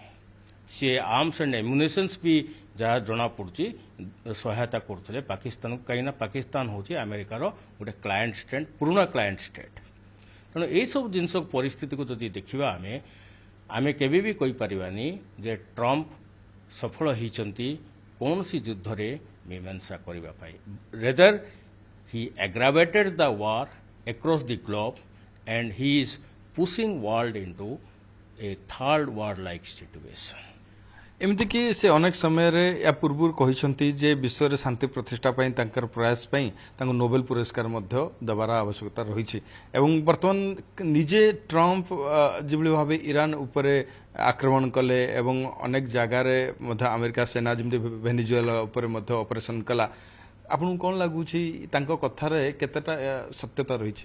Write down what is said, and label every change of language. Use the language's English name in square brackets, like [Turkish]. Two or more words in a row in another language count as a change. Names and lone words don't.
[Odia] ସିଏ [English] arms and ammunitions [Odia] ବି ଯାହା ଜଣାପଡ଼ୁଛି ସହାୟତା କରୁଥିଲେ ପାକିସ୍ତାନକୁ, କାହିଁକିନା ପାକିସ୍ତାନ ହେଉଛି ଆମେରିକାର ଗୋଟେ [English] client state, [Odia] ପୁରୁଣା [English] client state. [Odia] ତେଣୁ ଏହିସବୁ ଜିନିଷ ପରିସ୍ଥିତିକୁ ଯଦି ଦେଖିବା ଆମେ କେବେ ବି କହିପାରିବାନି ଯେ ଟ୍ରମ୍ପ ସଫଳ ହୋଇଛନ୍ତି କୌଣସି ଯୁଦ୍ଧରେ ମୀମାଂସା କରିବା ପାଇଁ। [English] rather he aggravated the war across the globe and he is pushing world into a third war like situation. [Odia] ଏମିତିକି ସେ ଅନେକ ସମୟରେ ୟା ପୂର୍ବରୁ କହିଛନ୍ତି ଯେ ବିଶ୍ୱରେ ଶାନ୍ତି ପ୍ରତିଷ୍ଠା ପାଇଁ ତାଙ୍କର ପ୍ରୟାସ ପାଇଁ ତାଙ୍କୁ ନୋବେଲ ପୁରସ୍କାର ମଧ୍ୟ ଦେବାର ଆବଶ୍ୟକତା ରହିଛି। ଏବଂ ବର୍ତ୍ତମାନ ନିଜେ ଟ୍ରମ୍ପ ଯେଭଳି ଭାବେ ଇରାନ ଉପରେ ଆକ୍ରମଣ କଲେ ଏବଂ ଅନେକ ଜାଗାରେ ମଧ୍ୟ ଆମେରିକା ସେନା ଯେମିତି ଭେନେଜୁଏଲା ଉପରେ ମଧ୍ୟ ଅପରେସନ୍ କଲା, ଆପଣଙ୍କୁ କ'ଣ ଲାଗୁଛି ତାଙ୍କ କଥାରେ କେତେଟା ସତ୍ୟତା ରହିଛି?